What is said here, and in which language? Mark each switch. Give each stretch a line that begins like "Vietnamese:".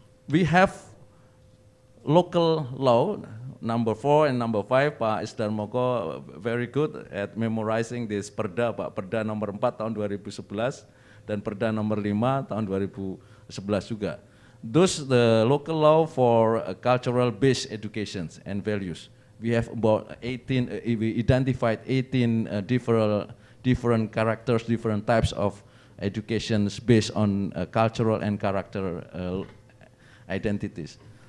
English: We have local law, number 4 and number 5, Pak Isdar Moko very good at memorizing this Perda, Pak.
Indonesian: Perda nomor 4 tahun 2011 dan Perda nomor 5 tahun 2011 juga.
English: Those the local law for cultural based educations and values. We have about 18, we identified 18 different characters, different types of educations based on cultural and character identities.